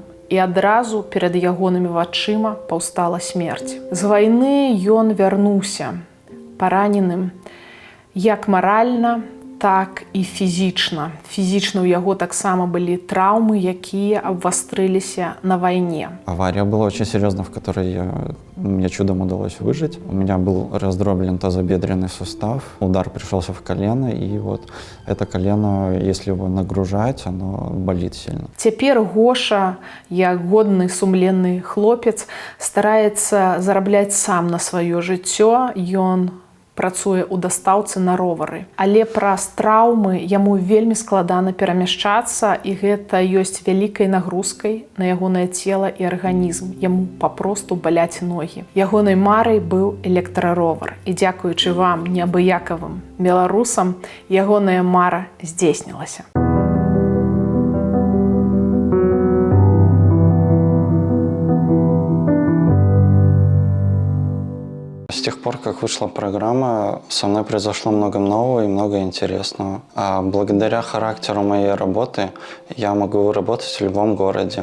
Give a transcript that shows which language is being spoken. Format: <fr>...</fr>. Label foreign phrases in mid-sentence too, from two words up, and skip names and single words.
<be>І адразу перад ягонымі вачыма паўстала смерць. З вайны ён вярнуўся параненым як маральна, так і фізічна. Фізічна ў яго таксама былі траўмы, якія абвастрыліся на вайне.</be> <ru>Авария была очень серьезная, в которой мне чудом удалось выжить. У меня был раздроблен тазобедренный сустав, удар пришелся в колено, и вот это колено, если его нагружать, оно болит сильно.</ru> <be>Цяпер Гоша, як годны сумленны хлопец, стараецца зарабляць сам на сваё жыццё. Ён працуе ў дастаўцы на ровары. Але праз траўмы яму вельмі складана перамяшчацца, і гэта ёсць вялікай нагрузкай на ягонае цела і арганізм. Яму папросту баляць ногі. Ягонай марай быў электраровар. І дзякуючы вам, неабыякавым беларусам, ягоная мара здзейснілася.</be> <ru>С тех пор, как вышла программа, со мной произошло много нового и много интересного. А благодаря характеру моей работы я могу работать в любом городе.</ru>